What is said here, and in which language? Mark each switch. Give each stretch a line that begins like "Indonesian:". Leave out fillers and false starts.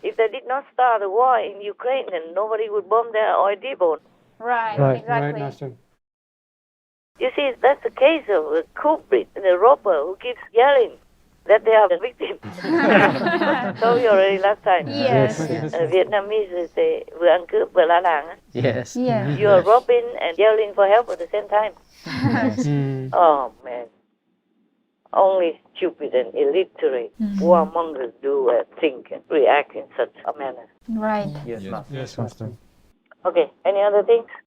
English: If they did not start the war in Ukraine, then nobody would bomb their oil depot. Right. Right, Exactly. Master. You see, that's the case of the culprit, the robber who keeps yelling that they are the victims. Told you already last time. Yes. Vietnamese say
Vietnamese: vừa ăn cướp vừa la làng.
English: Yes. Yeah. You are robbing and yelling for help at the same time. Oh man. Only stupid and illiterate warmongers do think and react in such a manner. Right. Yes, Master. Yes, Master. Okay, any other things?